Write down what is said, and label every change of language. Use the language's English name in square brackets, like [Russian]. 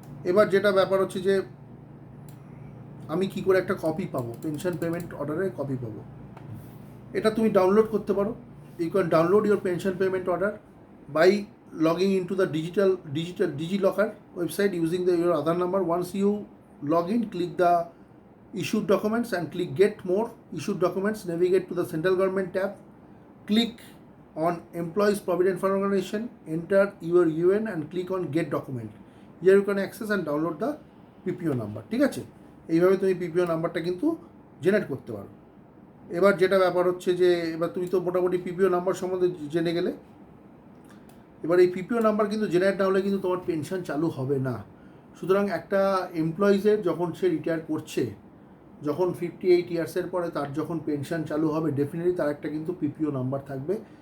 [Bangla] এবার যেটা ব্যাপার হচ্ছে যে আমি কি করে একটা কপি পাবো, পেনশন পেমেন্ট অর্ডারের কপি পাবো, এটা তুমি ডাউনলোড করতে পারো। [English] You can download your pension payment order by logging into the DigiLocker website using your Aadhaar number. Once you log in, click the issued documents and click get more issued documents. Navigate to the central government tab, click on employees provident fund organization, enter your UN and click on get document. Here you can access and download the PPO number, [Bangla] ঠিক আছে। এইভাবে তুমি পিপিও নাম্বারটা কিন্তু generate করতে পারো। এবার যেটা ব্যাপার হচ্ছে যে এবার তুমি তো মোটামুটি পিপিও নাম্বার সম্বন্ধে জেনে গেলে। এবার এই পিপিও নাম্বার কিন্তু জেনারেট না হলে কিন্তু তোমার পেনশন চালু হবে না। সুতরাং একটা এমপ্লয়িজের যখন সে রিটায়ার করছে, যখন 58 ইয়ার্সের পরে তার যখন পেনশন চালু হবে, ডেফিনেটলি তার একটা কিন্তু পিপিও নাম্বার থাকবে।